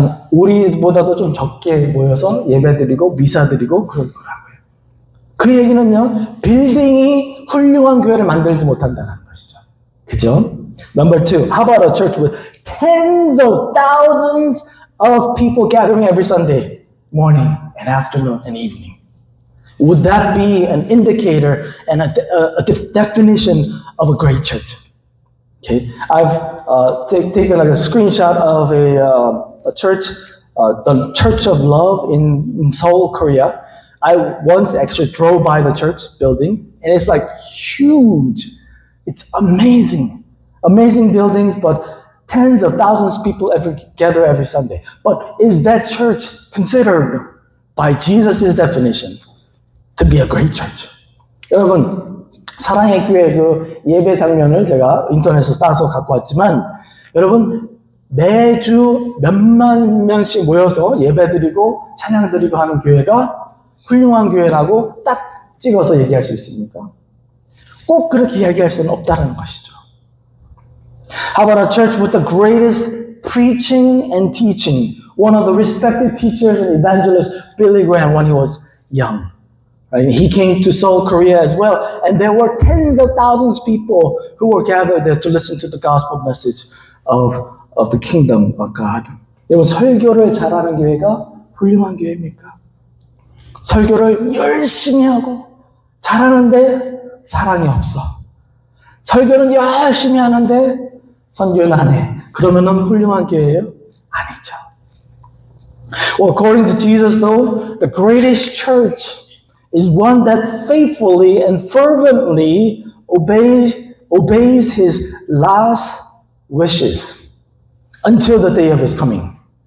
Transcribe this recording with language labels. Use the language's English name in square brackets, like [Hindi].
[Korean] 우리보다도 좀 적게 모여서 예배드리고 미사드리고 그럴 거라고요. 그 얘기는요, 빌딩이 훌륭한 교회를 만들지 못한다는 것이죠. 그죠? [English] Number 2, how about a church with tens of thousands of people gathering every Sunday morning and afternoon and evening? Would that be an indicator and a definition of a great church? Okay, I've taken like a screenshot of a church, the Church of Love in Seoul, Korea. I once actually drove by the church building, and it's like huge. It's amazing, amazing buildings, but tens of thousands of people gather every Sunday. But is that church considered by Jesus' definition to be a great church? [Korean] 여러분, 사랑의 교회 그 예배 장면을 제가 인터넷에서 따서 갖고 왔지만, 여러분, 매주 몇만 명씩 모여서 예배 드리고 찬양 드리고 하는 교회가 훌륭한 교회라고 딱 찍어서 얘기할 수 있습니까? 꼭 그렇게 이야기할 수는 없다는 것이죠. [English] How about a church with the greatest preaching and teaching? One of the respected teachers and evangelists, Billy Graham, when he was young. Right? He came to Seoul, Korea as well, and there were tens of thousands of people who were gathered there to listen to the gospel message of of the kingdom of God. [Korean] 여러분, 설교를 잘하는 교회가 훌륭한 교회입니까? 설교를 열심히 하고 잘하는데 사랑이 없어. 설교는 열심히 하는데 선교는 안 해. 그러면은 훌륭한 교회예요? 아니죠. [English] Well, according to Jesus, though, the greatest church is one that faithfully and fervently obeys his last wishes until the day of his coming.